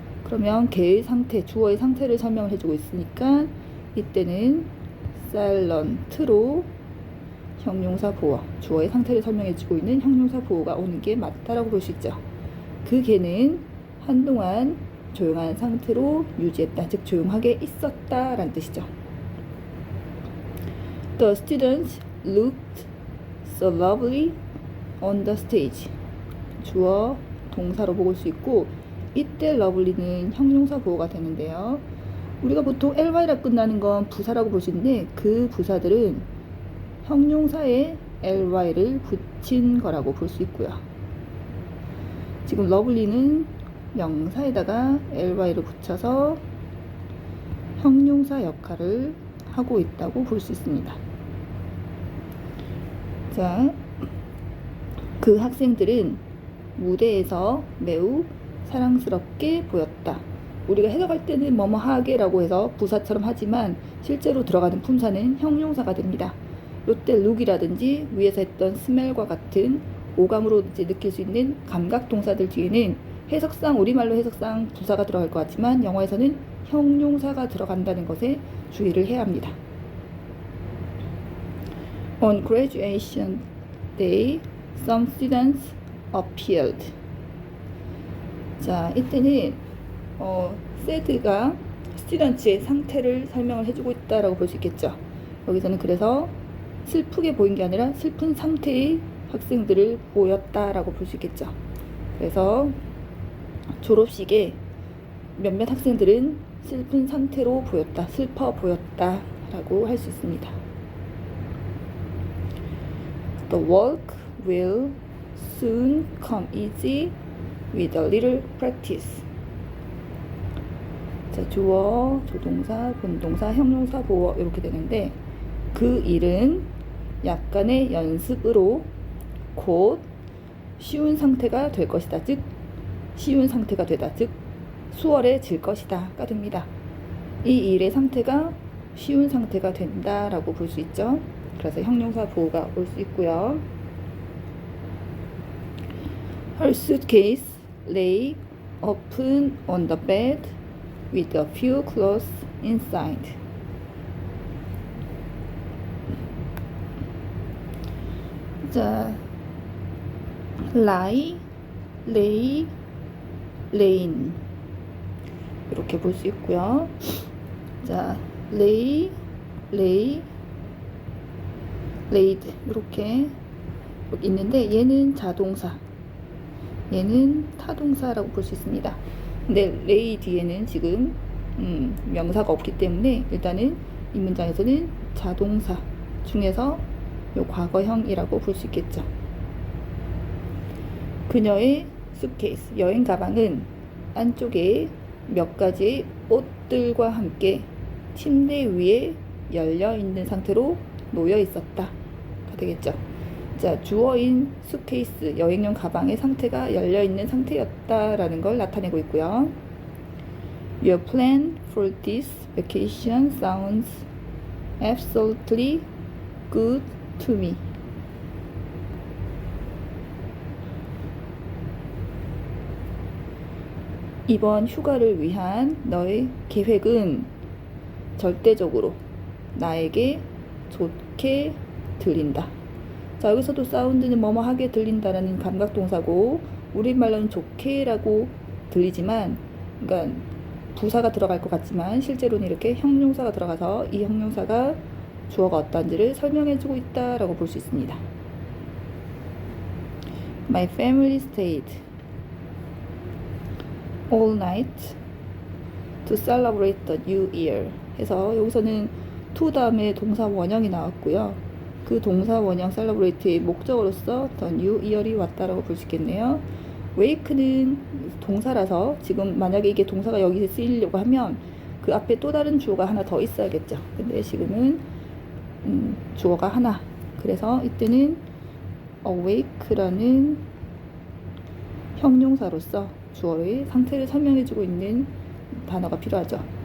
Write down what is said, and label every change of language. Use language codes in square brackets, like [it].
[ko] 그러면 개의 상태, 주어의 상태를 설명을 해주고 있으니까 이때는 silent로 형용사 보어, 주어의 상태를 설명해주고 있는 형용사 보어가 오는 게 맞다라고 볼 수 있죠. 그 개는 한동안 조용한 상태로 유지했다, 즉 조용하게 있었다 라는 뜻이죠. [en] The students looked so lovely on the stage. [ko] 주어, 동사로 볼 수 있고 이때 lovely는 형용사 보어가 되는데요. 우리가 보통 ly라 끝나는 건 부사라고 볼 수 있는데 그 부사들은 형용사에 ly를 붙인 거라고 볼 수 있고요. 지금 lovely는 명사에다가 ly를 붙여서 형용사 역할을 하고 있다고 볼 수 있습니다. 자, 그 학생들은 무대에서 매우 사랑스럽게 보였다. 우리가 해석할 때는 뭐뭐하게 라고 해서 부사처럼 하지만 실제로 들어가는 품사는 형용사가 됩니다. 이때 look이라든지 위에서 했던 smell과 같은 오감으로 이제 느낄 수 있는 감각 동사들 뒤에는 해석상, 우리말로 해석상 부사가 들어갈 것 같지만 영어에서는 형용사가 들어간다는 것에 주의를 해야 합니다. [en] On graduation day, some students appeared. [ko] 자, 이때는 sad가 students의 상태를 설명을 해주고 있다라고 볼 수 있겠죠. 여기서는 그래서 슬프게 보인 게 아니라 슬픈 상태의 학생들을 보였다라고 볼 수 있겠죠. 그래서 졸업식에 몇몇 학생들은 슬픈 상태로 보였다, 슬퍼 보였다 라고 할 수 있습니다. [en] The work will soon come easy with a little practice. [ko] 자, 주어, 조동사, 분동사, 형용사, 보어 이렇게 되는데 그 일은 약간의 연습으로 곧 쉬운 상태가 될 것이다. 즉 쉬운 상태가 되다. 즉 수월해질 것이다가 됩니다. 이 일의 상태가 쉬운 상태가 된다라고 볼 수 있죠. 그래서 형용사 보호가 올 수 있고요. [en] Her suitcase lay open on the bed with a few clothes inside. [ko] 자, lie, lay, laying 이렇게 볼 수 있고요. 자, lay, laid 이렇게 있는데 얘는 자동사, 얘는 타동사라고 볼 수 있습니다. 근데 lay 뒤에는 지금 명사가 없기 때문에 일단은 이 문장에서는 자동사 중에서 요 과거형이라고 볼 수 있겠죠. 그녀의 수트케이스, 여행 가방은 안쪽에 몇 가지 옷들과 함께 침대 위에 열려 있는 상태로 놓여 있었다 가 되겠죠. 자, 주어인 수트케이스, 여행용 가방의 상태가 열려 있는 상태였다라는 걸 나타내고 있고요. [en] Your plan for this vacation sounds absolutely good to me. [ko] 이번 휴가를 위한 너의 계획은 절대적으로 나에게 좋게 들린다. 자, 여기서도 사운드는 뭐뭐하게 들린다라는 감각동사고 우리말로는 좋게라고 들리지만, 그러니까 부사가 들어갈 것 같지만 실제로는 이렇게 형용사가 들어가서 이 형용사가 주어가 어떤지를 설명해주고 있다라고 볼 수 있습니다. [en] My family stayed all night to celebrate the new year [ko] 해서 여기서는 to 다음에 동사 원형이 나왔고요. 그 동사 원형 celebrate의 목적어로서 the new year이 왔다라고 볼 수 있겠네요. wake는 동사라서 지금 만약에 이게 동사가 여기서 쓰이려고 하면 그 앞에 또 다른 주어가 하나 더 있어야겠죠. 근데 지금은 주어가 하나, 그래서 이때는 awake라는 형용사로서 주어의 상태를 설명해주고 있는 단어가 필요하죠.